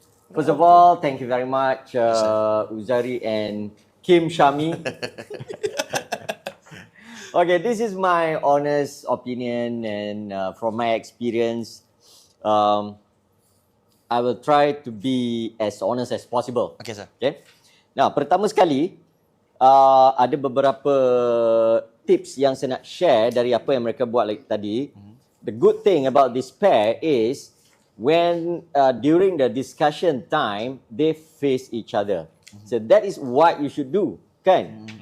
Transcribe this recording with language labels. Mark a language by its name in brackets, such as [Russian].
[English] First of all, thank you very much, Uzari and Kim Shami. Okay, this is my honest opinion and from my experience. I will try to be as honest as possible. Okay, sir. Okay. [Malay] Now, pertama sekali, ada beberapa tips yang saya nak share dari apa yang mereka buat tadi. [English] The good thing about this pair is when during the discussion time, they face each other. So that is what you should do, kan?